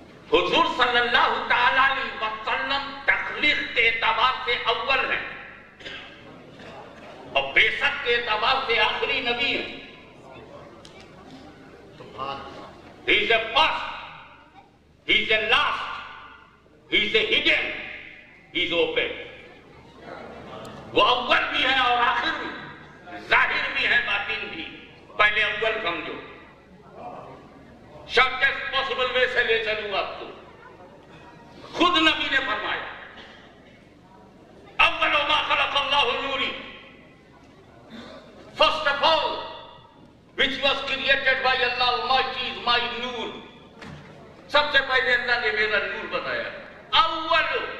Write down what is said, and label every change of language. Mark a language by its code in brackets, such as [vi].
[ur] حضور صلی اللہ تعالیٰ علیہ وسلم تخلیق کے اعتبار سے اول ہیں اور بیسک کے اعتبار سے آخری نبی ہیں. [en] He is a first, he is a last, he is a hidden, he is open. [ur] وہ اول بھی ہے اور آخر بھی, ظاہر بھی ہے باطن بھی. پہلے اول سمجھو, شارٹیسٹ پاسبل وے سے لے چلوں آپ کو. خود نبی نے فرمایا [ar] اول ما خلق اللہ نوری, [en] first of all which was created by Allah Almighty is my nur. [ur] سب سے پہلے اللہ نے میرا نور بنایا. اول